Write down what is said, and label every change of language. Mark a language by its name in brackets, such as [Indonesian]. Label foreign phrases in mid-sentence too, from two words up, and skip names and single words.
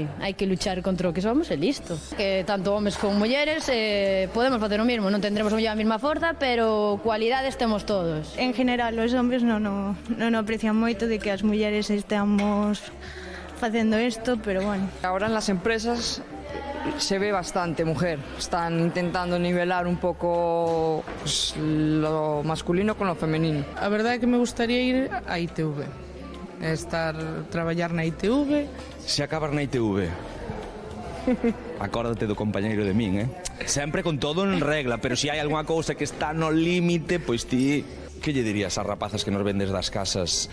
[Galician] Hai que luchar contra o que somos e listo. Que tanto homes como mulleres podemos facer o mismo, non tendremos a mesma forza, pero cualidades temos todos. En general, os hombres non aprecian moito de que as mulleres estemos facendo isto, pero bueno. [Spanish] Ahora en las empresas se ve bastante mujer. Están intentando nivelar un poco pues, lo masculino con lo femenino. [Galician] A verdade é que me gustaría ir á ITV. Traballar na ITV. Se acabas na ITV, acórdate do compañeiro de min, Sempre con todo en regla, pero se hai algunha cousa que está no límite, pois ti... Que lle dirías ás rapazas que nos vendes das casas?